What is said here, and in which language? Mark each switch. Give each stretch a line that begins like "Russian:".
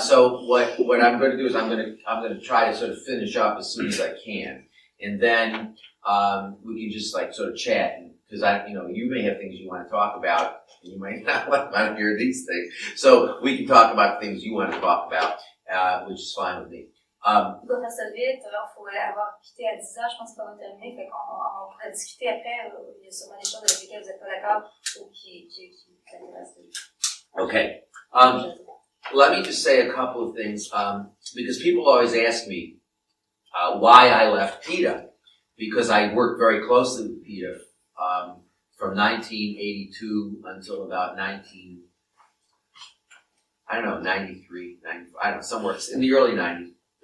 English: So what I'm going to do is I'm going to try to sort of finish up as soon as I can, and then we can just like sort of chat, because you may have things you want to talk about, and you might not want to hear these things. So we can talk about things you want to talk about, which is fine with me.
French: On va faire ça vite, il faut avoir quitté à 10 heures, je pense que ça va terminer, fait qu'on pourrait discuter après, il y a sûrement des choses avec lesquelles vous n'êtes pas d'accord ou qui vous intéressent.
English: Okay. Let me just say a couple of things, because people always ask me why I left PETA, because I worked very closely with PETA from 1982 until about 93, 90, I don't know, somewhere in the early 90s.